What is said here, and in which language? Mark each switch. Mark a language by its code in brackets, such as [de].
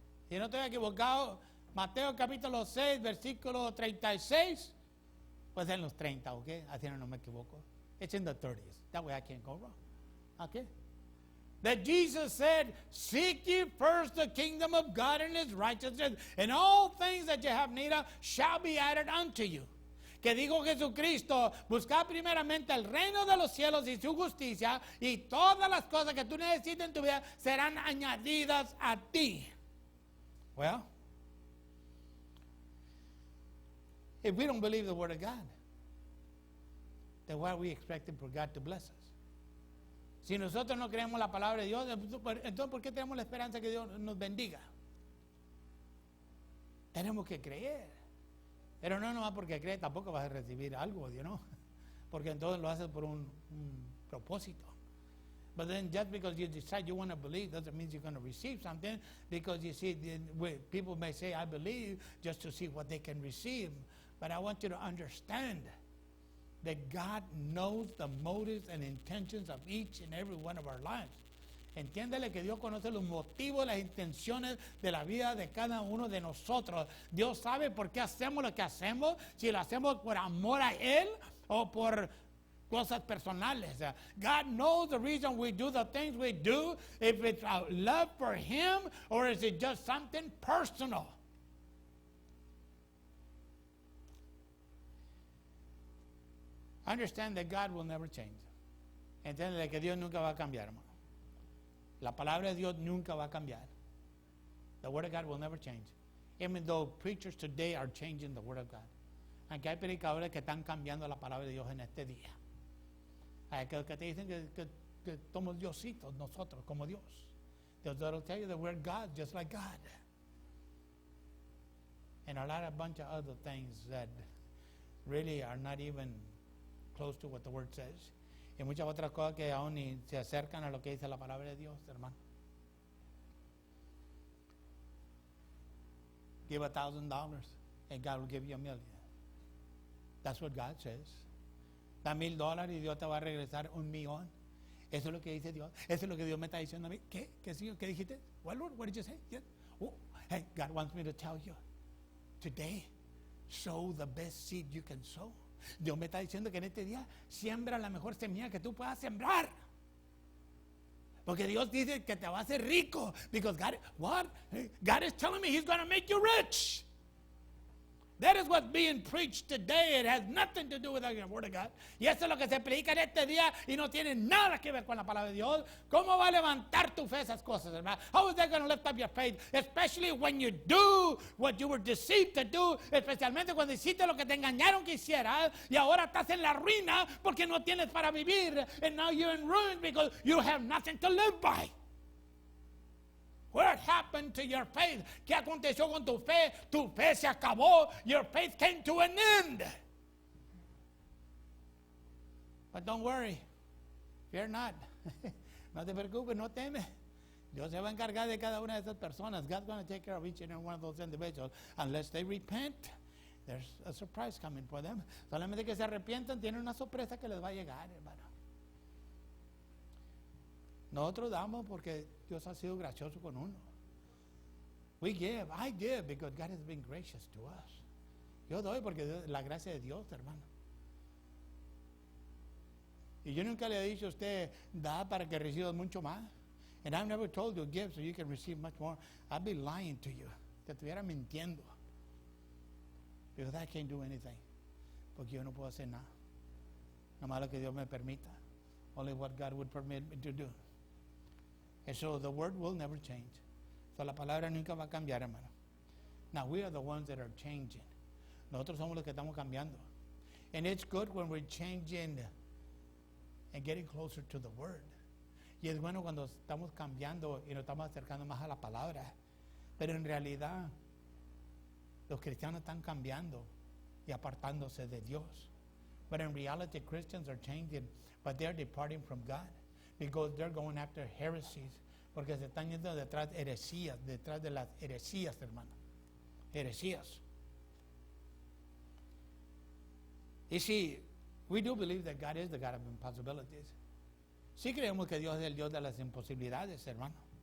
[es] Si no estoy equivocado, Mateo capítulo 6, versículo 36. Pues en los 30, ¿ok? Así no me equivoco. [en] It's in the 30s. That way I can't go wrong. Okay? That Jesus said, seek ye first the kingdom of God and his righteousness, and all things that you have need of shall be added unto you. [es] Que dijo Jesucristo, buscad primeramente el reino de los cielos y su justicia, y todas las cosas que tú necesites en tu vida serán añadidas a ti. [en] Well, if we don't believe the word of God, then why are we expecting for God to bless us? [es] Si nosotros no creemos la palabra de Dios, entonces ¿por qué tenemos la esperanza que Dios nos bendiga? Tenemos que creer. Pero no nomás porque crees, tampoco vas a recibir algo, ¿no? Porque entonces lo haces por un propósito. [en] But then just because you decide you want to believe doesn't mean you're going to receive something, because you see, people may say, I believe, just to see what they can receive. But I want you to understand that God knows the motives and intentions of each and every one of our lives. [es] Entiéndele que Dios conoce los motivos, las intenciones de la vida de cada uno de nosotros. Dios sabe por qué hacemos lo que hacemos, si lo hacemos por amor a Él o por cosas personales. [en] God knows the reason we do the things we do, if it's out love for Him or is it just something personal. Understand that God will never change. [es] Entiéndele que Dios nunca va a cambiar, hermano. La palabra de Dios nunca va a cambiar. [en] The word of God will never change. Even though preachers today are changing the word of God. [es] Aunque hay predicadores que están cambiando la palabra de Dios en este día. Hay que te dicen que somos diositos nosotros, como Dios. [en] They'll tell you that we're God, just like God. And a lot of bunch of other things that really are not even close to what the word says. [es] Y muchas otras cosas que aún ni se acercan a lo que dice la palabra de Dios, hermano. [en] Give $1,000 and God will give you $1 million. That's what God says. [es] Da $1,000 y Dios te va a regresar $1,000,000. Eso es lo que dice Dios. Eso es lo que Dios me está diciendo a mí. ¿Qué? ¿Qué dijiste? [en] What, Lord? What did you say? Yeah. Oh, hey, God wants me to tell you. Today, sow the best seed you can sow. [es] Dios me está diciendo que en este día siembra la mejor semilla que tú puedas sembrar. Porque Dios dice que te va a hacer rico. [en] Because God is telling me He's going to make you rich. That is what's being preached today. It has nothing to do with the Word of God. [es] Y eso es lo que se predica en este día y no tiene nada que ver con la palabra de Dios. ¿Cómo va a levantar tu fe esas cosas, hermano? [en] How is that going to lift up your faith? Especially when you do what you were deceived to do. [es] Especialmente cuando hiciste lo que te engañaron que hicieras y ahora estás en la ruina porque no tienes para vivir. [en] And now you're in ruin because you have nothing to live by. What happened to your faith? [es] ¿Qué aconteció con tu fe? Tu fe se acabó. [en] Your faith came to an end. But don't worry. Fear not. [es] No te preocupes, no temes. Dios se va a encargar de cada una de esas personas. [en] God's going to take care of each and every one of those individuals. Unless they repent, there's a surprise coming for them. [es] Solamente que se arrepientan, tienen una sorpresa que les va a llegar, hermano. Nosotros damos porque Dios ha sido gracioso con uno. [en] We give, I give because God has been gracious to us. [es] Yo doy porque la gracia de Dios, hermano. Y yo nunca le he dicho a usted, da para que recibas mucho más. [en] And I've never told you give so you can receive much more. I'd be lying to you. [es] Te estuviera mintiendo. [en] Because I can't do anything. [es] Porque yo no puedo hacer nada. Nomás lo que Dios me permita. [en] Only what God would permit me to do. And so the word will never change. [es] So la palabra nunca va a cambiar, hermano. [en] Now we are the ones that are changing. [es] Nosotros somos los que estamos cambiando. [en] And it's good when we're changing and getting closer to the word. [es] Y es bueno cuando estamos cambiando y nos estamos acercando más a la palabra. Pero en realidad, los cristianos están cambiando y apartándose de Dios. [en] But in reality, Christians are changing, but they're departing from God because they're going after heresies. [es] Porque se están yendo detrás de heresías, detrás de las heresías, hermano. Heresías. [en] You see, we do believe that God is the God of impossibilities. [es] Sí creemos que Dios es el Dios de las imposibilidades, hermano.